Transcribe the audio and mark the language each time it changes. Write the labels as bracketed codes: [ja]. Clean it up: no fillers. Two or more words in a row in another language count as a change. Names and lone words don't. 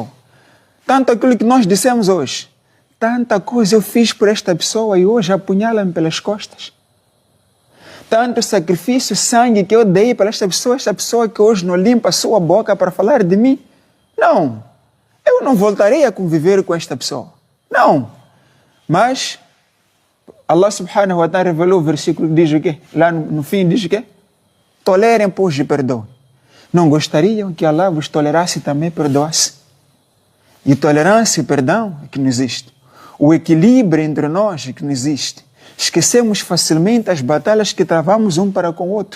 [pt] Tanto aquilo que nós dissemos hoje. Tanta coisa eu fiz por esta pessoa e hoje apunhala-me pelas costas. Tanto sacrifício, sangue que eu dei para esta pessoa que hoje não limpa a sua boca para falar de mim. Não, eu não voltarei a conviver com esta pessoa. Não. Mas [ar] الله سبحانه وتعالى [pt] revelou o versículo que diz o quê? Lá no fim diz o quê? Tolerem, pois, e perdoem. Não gostariam que Allah vos tolerasse e também perdoasse? E tolerância e perdão é que não existe. O equilíbrio entre nós é que não existe. Esquecemos facilmente as batalhas que travamos um para com o outro.